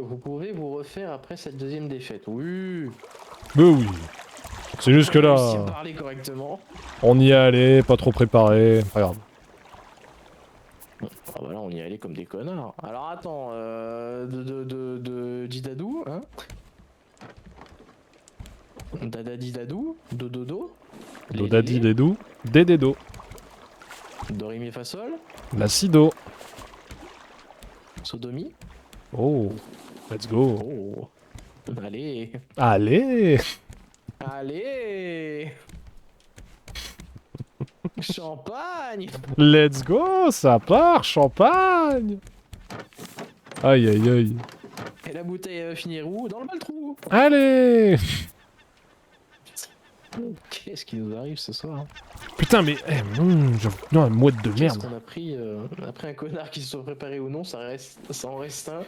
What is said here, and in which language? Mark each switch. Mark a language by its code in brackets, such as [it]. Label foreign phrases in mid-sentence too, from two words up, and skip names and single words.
[fr] Vous pouvez vous refaire après cette deuxième défaite. Oui. Mais oui. C'est juste que Réussi à là, parler correctement. on y est allé, pas trop préparé. Pas grave. Ah bah là, on y est allé comme des connards. Alors attends, de Didadou, hein? Dadadidadou, dododo. Dodadi Dedou, Dédédo. Dorimi Fasol, L'acido. Sodomie. [en] Oh. Let's go. [fr] Oh. Allez. Allez. Allez. Champagne. [en] Let's go, [fr] ça part, champagne. Aïe aïe aïe. Et la bouteille va finir où? Dans le maltrou. Allez. Qu'est-ce qui nous arrive ce soir? Putain mais... non, une mouette de Qu'est-ce merde. qu'on a pris après un connard qui se soit préparé ou non, ça en reste un.